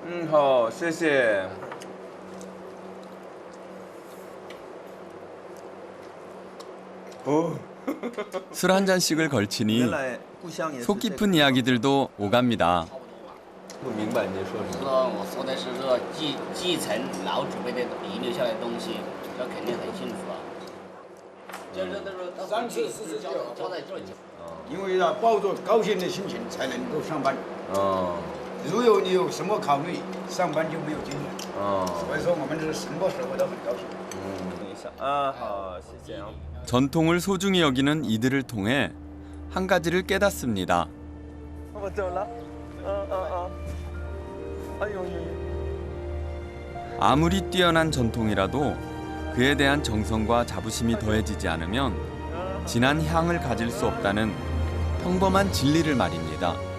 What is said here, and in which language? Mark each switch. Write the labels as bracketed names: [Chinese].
[Chinese] 好，谢谢。 [Korean] 술 한 잔씩을 걸치니 속 깊은 이야기들도 오갑니다. [Chinese] 不明白你说什么？我说的是说继承老祖辈的遗留下来的东西，这肯定很幸福啊。就是说 3次4次交代做酒。因为要抱着高兴的心情才能够上班。如果你有什么考虑，上班就没有精神。所以说我们是什么时候都很高兴。好，谢谢。 [Korean] 전통을 소중히 여기는 이들을 통해 한 가지를 깨닫습니다. 아무리 뛰어난 전통이라도 그에 대한 정성과 자부심이 더해지지 않으면 진한 향을 가질 수 없다는 평범한 진리를 말입니다.